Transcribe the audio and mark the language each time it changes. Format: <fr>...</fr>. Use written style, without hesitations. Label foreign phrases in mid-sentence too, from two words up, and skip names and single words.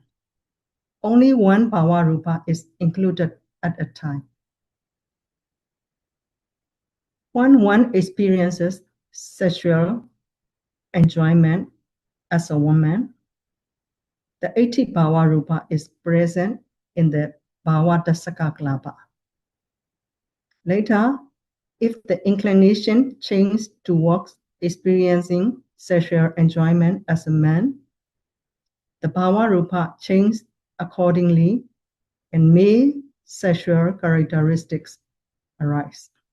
<en>Only one</en> <pi>bhava rupa</pi> <en>is included at a time. When one experiences sexual enjoyment as a woman, the 80</en> <pi>bhava rupa</pi> <en>is present in the</en> <pi>bhava dasaka klapa.</pi> <en>Later, if the inclination changes towards experiencing sexual enjoyment as a man, the</en> <pi>bhava rupa</pi> <en>changes accordingly and male sexual characteristics arise.</en>